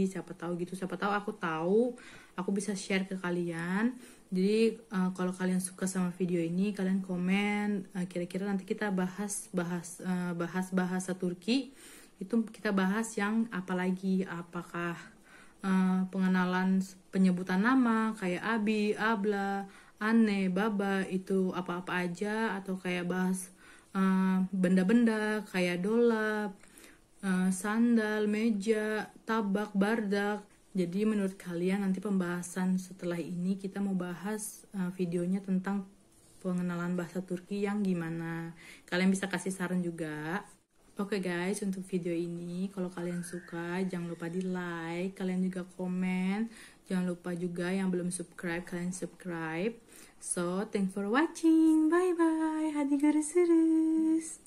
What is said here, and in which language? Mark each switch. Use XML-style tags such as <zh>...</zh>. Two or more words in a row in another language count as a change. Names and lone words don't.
<id>Siapa tahu aku bisa share ke kalian. Jadi kalau kalian suka sama video ini, kalian komen kira-kira nanti kita bahas bahasa Turki itu, kita bahas yang apa lagi, apakah pengenalan penyebutan nama kayak</id> <tr>abi, abla, anne, baba</tr> <id>itu apa-apa aja, atau kayak bahas benda-benda kayak dolap, sandal, meja,</id> <tr>tabak, bardak.</tr> <id>Jadi menurut kalian nanti pembahasan setelah ini kita mau bahas videonya tentang pengenalan bahasa Turki yang gimana. Kalian bisa kasih saran juga. Oke guys, untuk video ini kalau kalian suka jangan lupa di like, kalian juga komen. Jangan lupa juga yang belum subscribe, kalian subscribe.</id> <en>So, thanks for watching. Bye bye.</en> <tr>Hadi görüşürüz.</tr>